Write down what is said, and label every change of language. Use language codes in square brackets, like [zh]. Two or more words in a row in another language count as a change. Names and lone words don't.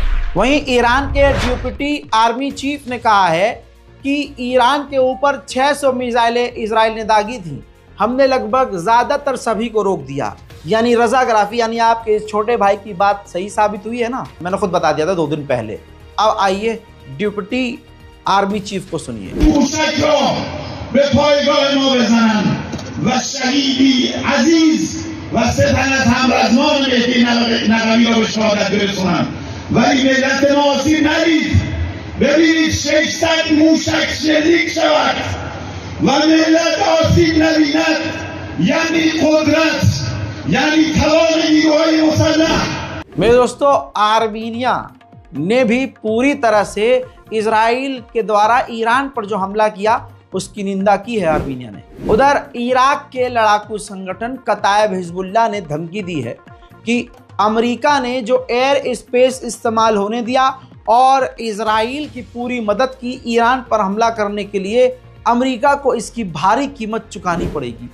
[hi] वहीं ईरान के [en] deputy army chief [hi] ने कहा है कि ईरान के ऊपर 600 मिसाइलें इजराइल ने दागी थी, हमने लगभग ज्यादातर सभी को रोक दिया। यानी रजाग्राफी, यानी आपके इस छोटे भाई की बात सही साबित हुई है ना, मैंने खुद बता दिया था 2 दिन पहले। अब आइए [en] deputy army chief [hi] को सुनिए। [fa] ببینید 600 موشک شلیک شود و ملت آسیب نبیند، یعنی قدرت، یعنی توان نیروهای مسلح। [hi] मेरे दोस्तों, आर्मीनिया ने भी पूरी तरह से इजराइल के द्वारा ईरान पर जो हमला किया उसकी निंदा की है आर्मीनिया ने। उधर इराक के लड़ाकू संगठन कतायब हिजबुल्लाह ने धमकी दी है कि अमेरिका ने जो [en] air space [hi] इस्तेमाल होने दिया और इजराइल की पूरी मदद की ईरान पर हमला करने के लिए, अमेरिका को इसकी भारी कीमत चुकानी पड़ेगी।